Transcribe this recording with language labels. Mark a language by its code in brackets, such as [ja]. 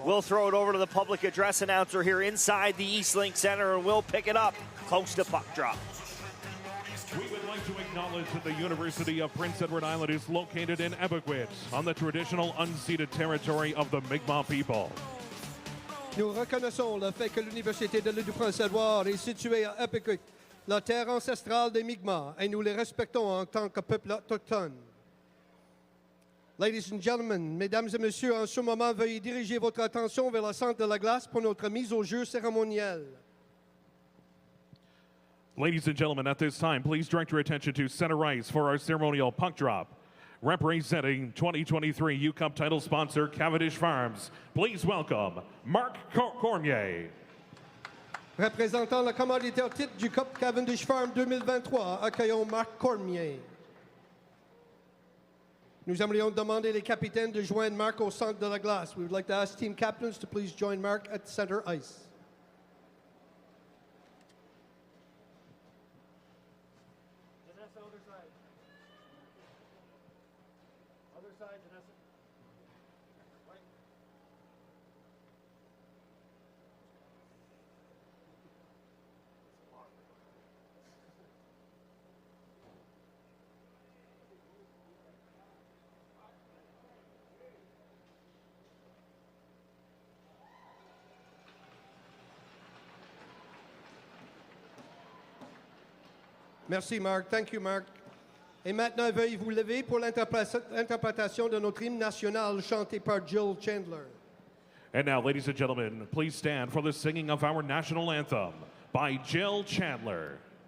[en] We'll throw it over to the public address announcer here inside the Eastlink Center, and we'll pick it up close to puck drop. We would like to acknowledge that the University of Prince Edward Island is located in Ebequid, on the traditional unceded territory of the Mi'kmaq people. [fr] Nous reconnaissons le fait que l'Université de l'île du Prince-Édouard est située à Epiquet, la terre ancestrale des Mi'kmaq, et nous les respectons en tant que peuple autochtone. [en] Ladies and gentlemen, [fr] mesdames et messieurs, en ce moment, veuillez diriger votre attention vers le centre de la glace pour notre mise au jeu cérémonielle. [en] Ladies and gentlemen, at this time, please direct your attention to center ice for our ceremonial puck drop. Representing 2023 U-Cup title sponsor Cavendish Farms, please welcome Marc Cormier. [fr] Représentant le commanditaire titre du Cup Cavendish Farm 2023, accueillons Marc Cormier. Nous aimerions demander les capitaines de joindre Marc au centre de la glace. [en] We would like to ask team captains to please join Marc at center ice. [fr] Merci, [en] Marc. Thank you, Marc. [fr] Et maintenant, veuillez vous lever pour l'interprétation de notre hymne national chanté par Jill Chandler. [en] And now, ladies and gentlemen, please stand for the singing of our national anthem by Jill Chandler.